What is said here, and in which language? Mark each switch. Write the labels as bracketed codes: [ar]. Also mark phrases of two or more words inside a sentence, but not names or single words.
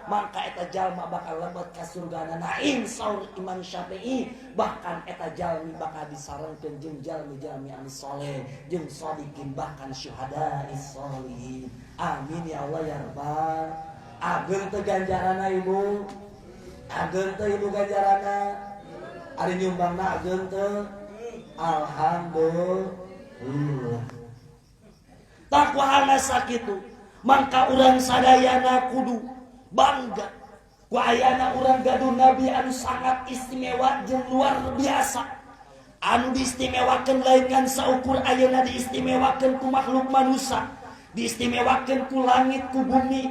[su] Maka eta jalma bakal lebet ka surgana naim saur Imam Syafi'i. Bahkan eta jalmi bakal disarengkeun jeung jalmi-jalmi anu saleh jeung shodiqin, bahkan [ar] syuhada'is sholihin. Amin ya Allah ya rabbal. [su] Ageung teu ganjaranna ibu, ageung teu ibu ganjaranna, ari nyumbangna ageung teu, alhamdulillah. Takwahana sakitu, mangka urang sadayana kudu bangga ku ayana urang gaduh Nabi anu [id] sangat istimewa [su] jeung luar biasa, anu diistimewakeun lain ngan saukur ayeuna diistimewakeun ku makhluk manusia, diistimewakeun ku langit ku bumi.